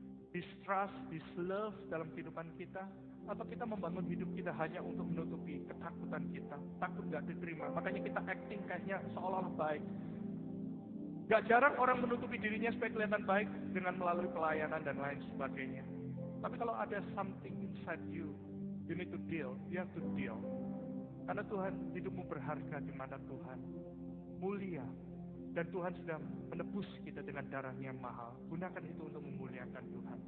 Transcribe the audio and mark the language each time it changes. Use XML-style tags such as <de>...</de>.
<en>This trust, this love</en> <id>dalam kehidupan kita? Atau kita membangun hidup kita hanya untuk menutupi ketakutan kita? Takut gak diterima, makanya kita acting kayaknya seolah-olah baik. Gak jarang orang menutupi dirinya supaya kelihatan baik dengan melalui pelayanan dan lain sebagainya. Tapi kalau ada</id> <en>something inside you, you need to deal, you have to deal.</en> <id>Karena Tuhan, hidupmu berharga di mata Tuhan. Mulia. Dan Tuhan sudah menebus kita dengan darahnya yang mahal. Gunakan itu untuk memuliakan Tuhan.</id>